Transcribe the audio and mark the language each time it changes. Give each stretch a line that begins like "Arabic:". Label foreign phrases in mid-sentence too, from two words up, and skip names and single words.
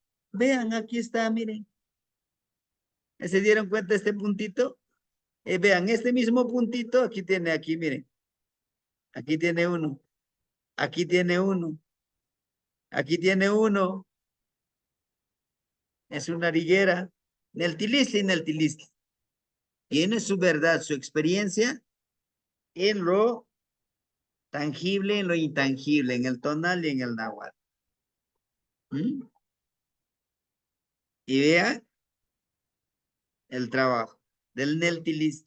Spanish: Vean, aquí está, miren. ¿Se dieron cuenta de este puntito? Vean, este mismo puntito, aquí, miren. Aquí tiene uno. Aquí tiene uno. Aquí tiene uno. Es una riguera.
Nahuatl languages: Neltilistli, Neltilistli.
Spanish: Tiene su verdad, su experiencia en lo tangible, en lo intangible, en el tonal y en el náhuatl. ¿Mm? Y vean el trabajo del Neltilistli.